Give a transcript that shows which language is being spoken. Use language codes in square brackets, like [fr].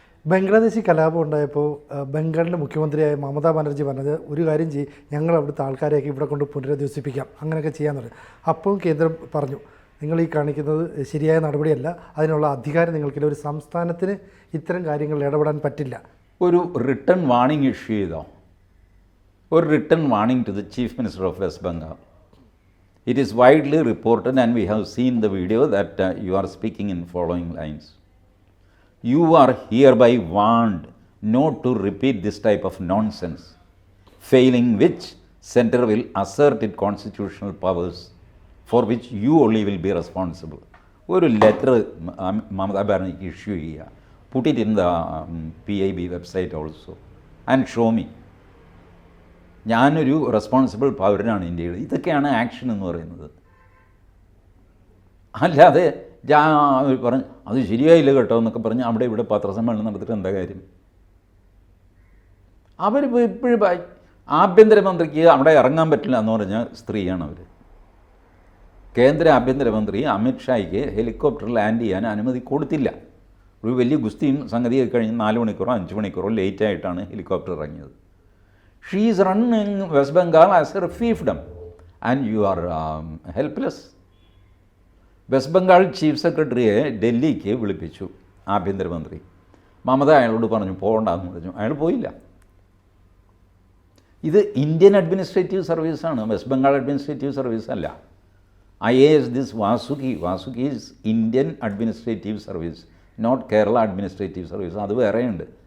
[ml] ബംഗ്ലാദേശി കലാപം ഉണ്ടായപ്പോൾ ബംഗാളിലെ മുഖ്യമന്ത്രിയായ മമതാ ബാനർജി പറഞ്ഞത്, ഒരു കാര്യം ചെയ്യും, ഞങ്ങൾ അവിടുത്തെ ആൾക്കാരെയൊക്കെ ഇവിടെ കൊണ്ട് പുനരധിവസിപ്പിക്കാം, അങ്ങനെയൊക്കെ ചെയ്യാമെന്ന് പറഞ്ഞു. അപ്പോൾ കേന്ദ്രം പറഞ്ഞു, നിങ്ങൾ ഈ കാണിക്കുന്നത് ശരിയായ നടപടിയല്ല, അതിനുള്ള അധികാരം നിങ്ങൾക്കില്ല, ഒരു സംസ്ഥാനത്തിന് ഇത്തരം കാര്യങ്ങളിൽ ഇടപെടാൻ പറ്റില്ല. ഒരു റിട്ടൺ വാണിംഗ് ഇഷ്യൂ ചെയ്തോ? [en] ഒരു written warning to the chief minister of West Bengal. It is widely reported and we have seen the video that you are speaking in following lines. You are hereby warned not to repeat this type of nonsense, failing which center will assert its constitutional powers for which you only will be responsible. [ml] ഒരു letter Mamata ബാനർജിക്ക് issue ചെയ്യുക. [en] Put it in the PIB website also and show me. [ml] ഞാനൊരു responsible പൗരനാണ് ഇന്ത്യയിൽ. ഇതൊക്കെയാണ് action എന്ന് പറയുന്നത്. അല്ലാതെ പറഞ്ഞു അത് ശരിയായില്ല കേട്ടോ എന്നൊക്കെ പറഞ്ഞ് അവിടെ ഇവിടെ പത്രസമ്മേളനം നടത്തിയിട്ട് എന്താ കാര്യം? അവർ ഇപ്പോഴും ആഭ്യന്തരമന്ത്രിക്ക് അവിടെ ഇറങ്ങാൻ പറ്റില്ല എന്ന് പറഞ്ഞ സ്ത്രീയാണ് അവർ. കേന്ദ്ര ആഭ്യന്തരമന്ത്രി അമിത്ഷായ്ക്ക് ഹെലികോപ്റ്റർ ലാൻഡ് ചെയ്യാൻ അനുമതി കൊടുത്തില്ല. ഒരു വലിയ ഗുസ്തിയും സംഗതിയൊക്കെ കഴിഞ്ഞ് 4 മണിക്കൂറോ 5 മണിക്കൂറോ ലേറ്റായിട്ടാണ് ഹെലികോപ്റ്റർ ഇറങ്ങിയത്. [en] She is running West Bengal as her fiefdom and you are helpless. [ml] West Bengal chief സെക്രട്ടറിയെ ഡൽഹിക്ക് വിളിപ്പിച്ചു ആഭ്യന്തരമന്ത്രി. മമത അയാളോട് പറഞ്ഞു പോകണ്ടെന്ന് പറഞ്ഞു. അയാൾ പോയില്ല. ഇത് ഇന്ത്യൻ അഡ്മിനിസ്ട്രേറ്റീവ് സർവീസാണ്, വെസ്റ്റ് ബംഗാൾ അഡ്മിനിസ്ട്രേറ്റീവ് സർവീസ് അല്ല. [en] IAS this Vasuki is Indian administrative service, not Kerala administrative service. [ml] അത് വേറെയുണ്ട്.